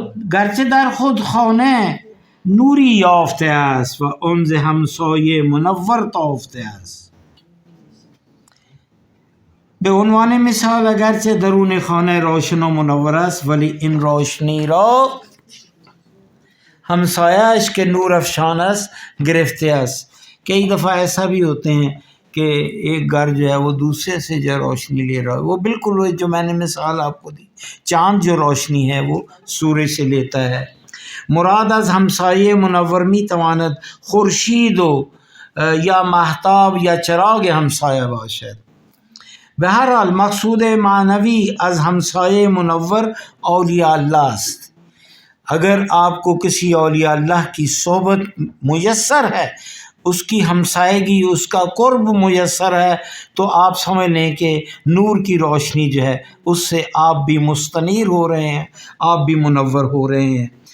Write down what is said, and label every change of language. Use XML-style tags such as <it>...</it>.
<fa>گرچه در خود خانه نوری یافته است و آن ز همسایه منور تافته است. به عنوان مثال اگرچه درون خانه روشن و منور است ولی این روشنی را همسایه‌اش که نور افشان است گرفته است.</fa> <ur>کئی دفعہ ایسا بھی ہوتے ہیں کہ ایک گھر جو ہے وہ دوسرے سے جو روشنی لے رہا ہے، وہ بالکل وہ جو میں نے مثال آپ کو دی، چاند جو روشنی ہے وہ سورج سے لیتا ہے.</ur> <fa>مراد از همسایه منور می تواند خورشید و یا مهتاب یا چراغ همسایه باشد. به هر حال مقصود معنوی از همسایه منور اولیاء اللہ است.</fa> <ur>اگر آپ کو کسی اولیاء اللہ کی صحبت میسر ہے، اس کی ہمسائیگی، اس کا قرب میسر ہے، تو آپ سمجھ لیں کہ نور کی روشنی جو ہے اس سے آپ بھی مستنیر ہو رہے ہیں، آپ بھی منور ہو رہے ہیں.</ur>